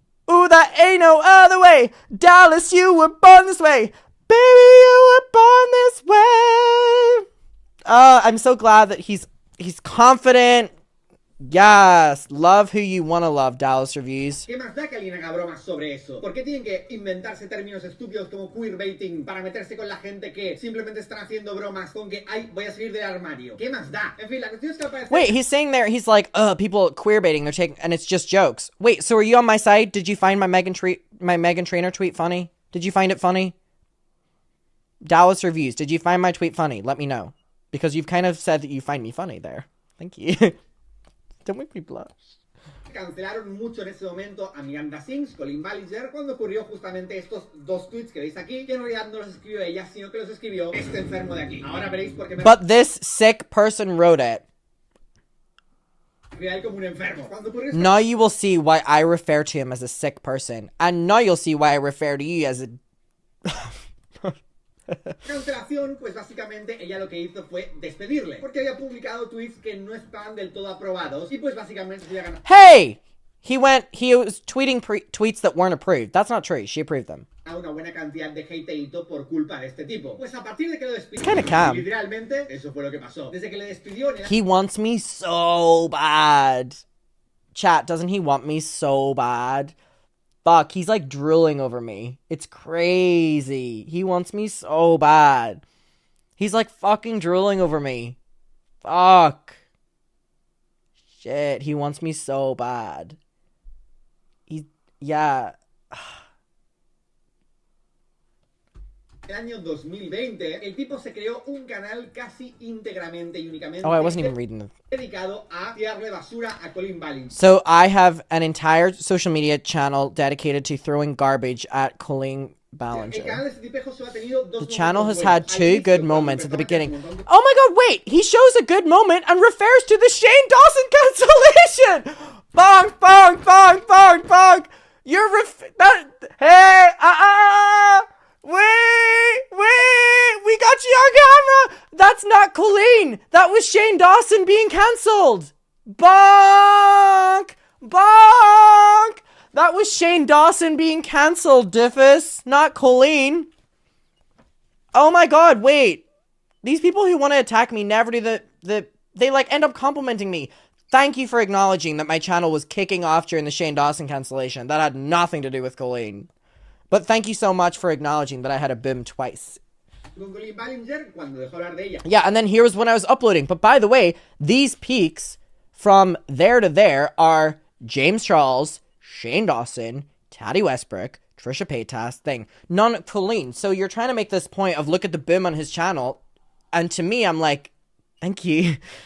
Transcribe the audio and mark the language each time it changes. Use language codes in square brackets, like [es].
[en] Ooh, that ain't no other way. Dallas, you were born this way. Baby, you were born this way. I'm so glad that he's confident. Yes, love who you want to love, Dallas Reviews. [es] ¿Qué más da que alguien haga bromas sobre eso? ¿Por qué tienen que inventarse términos estúpidos como queerbaiting para meterse con la gente que simplemente están haciendo bromas con que, ay, voy a salir del armario? ¿Qué más da? En fin, la cuestión es que al parecer... [en] Wait, he's saying there, he's like, people queerbaiting, they're taking, and it's just jokes. Wait, so are you on my side? Did you find my Megan Trainor tweet funny? Did you find it funny? Dallas Reviews, did you find my tweet funny? Let me know. Because you've kind of said that you find me funny there. Thank you. Don't make me blush. [es] Cancelaron mucho en ese momento a Miranda Sings, Colin Ballinger, cuando ocurrió justamente estos dos tweets que veis aquí, que en realidad no los escribió ella, sino que los escribió este enfermo de aquí. Ahora veréis por qué me... [en] But this sick person wrote it. [es] Como un enfermo. Cuando ocurrió [en] Now you will see why I refer to him as a sick person. And now you'll see why I refer to you as a... [es] cancelación, pues básicamente ella lo que hizo fue despedirle, porque había publicado tweets que no estaban del todo aprobados y pues básicamente se había ganado. [en] Hey! He was tweeting tweets that weren't approved. That's not true. She approved them. [es] Una buena cantidad de hateito por culpa de este tipo. Pues a partir de que lo despidió, [en] kinda calm. [es] literalmente, eso fue lo que pasó. Desde que le despidió... [en] He wants me so bad. Chat, doesn't he want me so bad? Fuck, he's like drooling over me. It's crazy. He wants me so bad. He's like fucking drooling over me. Fuck. Shit, he wants me so bad. Yeah. [es] En el año 2020, el tipo se creó un canal casi íntegramente y únicamente [en] Oh, I wasn't even reading it. [es] dedicado a tirarle basura a Colin Ballinger. [en] So I have an entire social media channel dedicated to throwing garbage at Colleen Ballinger. The channel has had two good moments at the beginning. Oh my god, wait! He shows a good moment and refers to the Shane Dawson cancellation! Bonk, bonk, bonk, bonk, bonk! You're Hey! Wait! We got you on camera! That's not Colleen! That was Shane Dawson being cancelled! Bonk! Bonk! That was Shane Dawson being cancelled, Diffus, not Colleen. Oh my god, wait. These people who want to attack me never do they like end up complimenting me. Thank you for acknowledging that my channel was kicking off during the Shane Dawson cancellation. That had nothing to do with Colleen. But thank you so much for acknowledging that I had a boom twice. [es] con Colin Ballinger cuando dejó hablar de ella. [en] Yeah, and then here was when I was uploading. But by the way, these peaks from there to there are James Charles, Shane Dawson, Taddy Westbrook, Trisha Paytas, thing. None Colleen. So you're trying to make this point of look at the boom on his channel. And to me, I'm like, thank you.